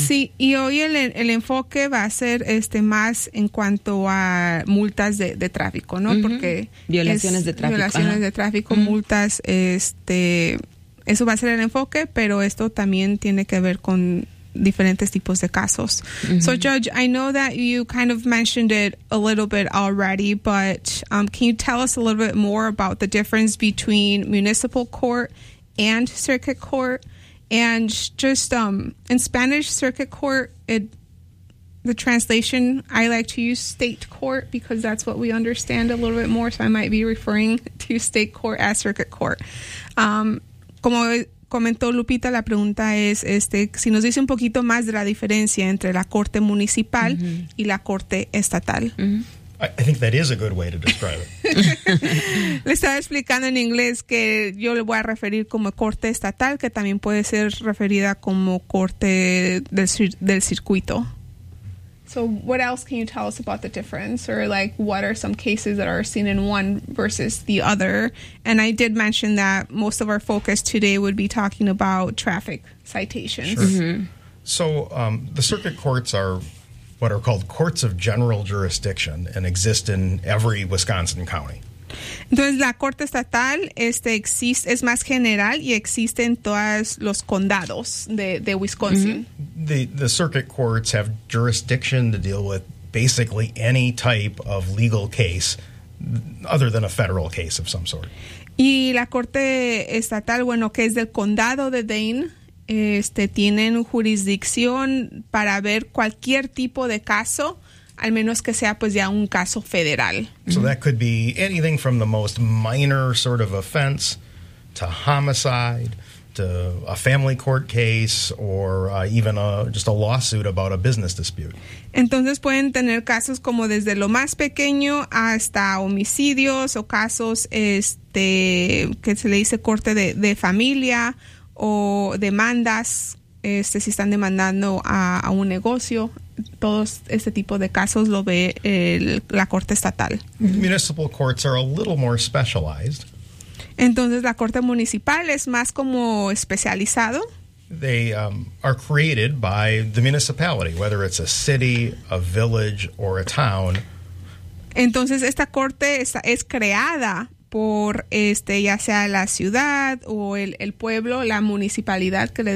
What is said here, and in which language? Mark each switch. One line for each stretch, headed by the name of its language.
Spanish: Sí, y hoy el enfoque va a ser más en cuanto a multas de tráfico, ¿no? Uh-huh. Porque violaciones de tráfico. Violaciones de tráfico, uh-huh, multas, eso va a ser el enfoque, pero esto también tiene que ver con diferentes tipos de casos. Uh-huh.
English: So, Judge, I know that you kind of mentioned it a little bit already, but can you tell us a little bit more about the difference between municipal court and circuit court? And just in Spanish, circuit court, the translation, I like to use state court because that's what we understand a little bit more. So I might be referring to state court as circuit court.
Spanish: Como comentó Lupita, la pregunta es si nos dice un poquito más de la diferencia entre la corte municipal, mm-hmm, y la corte estatal. Mm-hmm.
English: I think that is a good way to describe it.
Spanish: Le estaba explicando en inglés que yo le voy a referir como corte estatal, que también puede ser referida como corte del circuito.
English: So what else can you tell us about the difference? Or like, what are some cases that are seen in one versus the other? And I did mention that most of our focus today would be talking about traffic citations. Sure. Mm-hmm. So the circuit courts are what are called courts of general jurisdiction and exist in every Wisconsin county.
Spanish: Entonces, la corte estatal es más general y existe en todos los condados de Wisconsin. Mm-hmm.
English: The circuit courts have jurisdiction to deal with basically any type of legal case other than a federal case of some sort.
Spanish: Y la corte estatal, bueno, que es del condado de Dane, tienen jurisdicción para ver cualquier tipo de caso, al menos que sea pues ya un caso federal.
English: So that could be anything from the most minor sort of offense to homicide to a family court case or even a lawsuit about a business dispute.
Spanish: Entonces pueden tener casos como desde lo más pequeño hasta homicidios o casos que se le dice corte de familia o demandas, si están demandando a un negocio. Todo este tipo de casos lo ve la corte estatal.
English: Municipal courts are a little more specialized.
Spanish: Entonces, la corte municipal es más como especializado.
English: They are created by the municipality, whether it's a city, a village, or a town.
Spanish: Entonces, esta corte es creada por ya sea la ciudad o el pueblo, la municipalidad que le decimos.